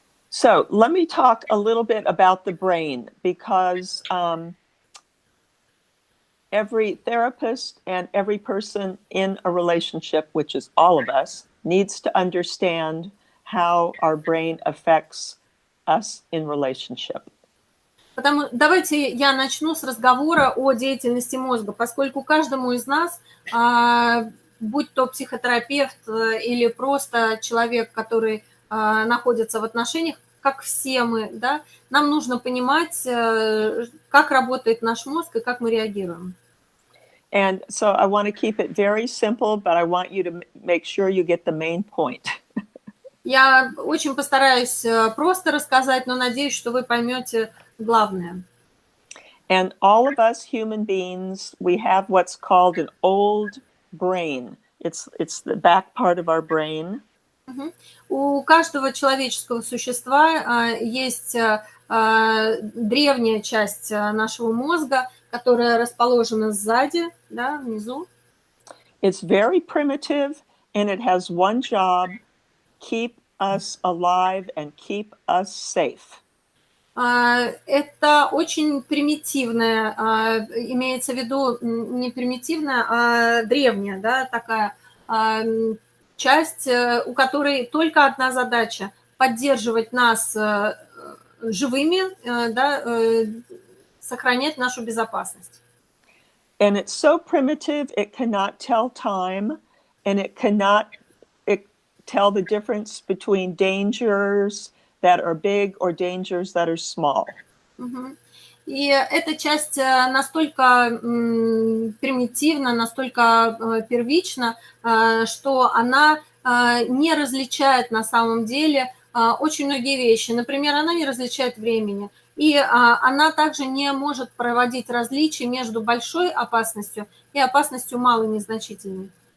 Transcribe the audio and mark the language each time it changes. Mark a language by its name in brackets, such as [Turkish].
[English] So let me talk a little bit about the brain, because every therapist and every person in a relationship, which is all of us, needs to understand how our brain affects us in relationship. [Russian] Давайте я начну с разговора о деятельности мозга, поскольку каждому из нас, будь то психотерапевт или просто человек, который находится в отношениях, как все мы, да, нам нужно понимать, как работает наш мозг и как мы реагируем. [English] And so I want to keep it very simple, but I want you to make sure you get the main point. [Russian] Я очень постараюсь просто рассказать, но надеюсь, что вы поймете главное. [English] And all of us human beings, we have what's called an old brain. It's the back part of our brain. [Russian] У каждого человеческого существа есть древняя часть нашего мозга, которая расположена сзади, да, внизу. It's very primitive, and it has one job: keep us alive and keep us safe. Это очень примитивная, имеется в виду не примитивная, а древняя, да, такая часть, у которой только одна задача – поддерживать нас живыми, да, сохранять нашу безопасность. And it's so primitive, it cannot tell time, and it cannot tell the difference between dangers that are big or dangers that are small. И эта часть настолько примитивна, настолько первична, что она не различает на самом деле очень многие вещи. Например, она не различает времени. И она также не может проводить различия между большой опасностью и опасностью малой, незначительной.